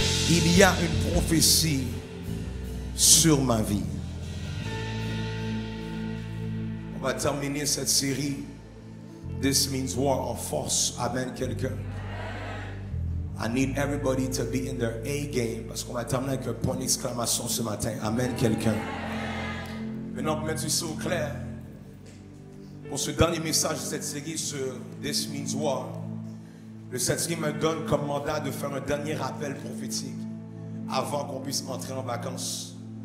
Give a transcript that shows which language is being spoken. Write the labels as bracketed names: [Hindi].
[French] Il y a une prophétie sur ma vie. On va terminer cette série This Means War en force. Amen, quelqu'un. [English] I need everybody to be in their A game. [French] Parce qu'on va terminer avec un point d'exclamation ce matin. Amen, quelqu'un. Maintenant, pour mettre ça au clair, pour ce dernier message de cette série sur This Means War, le Saint-Esprit me donne comme mandat de faire un dernier rappel prophétique avant qu'on puisse entrer en vacances.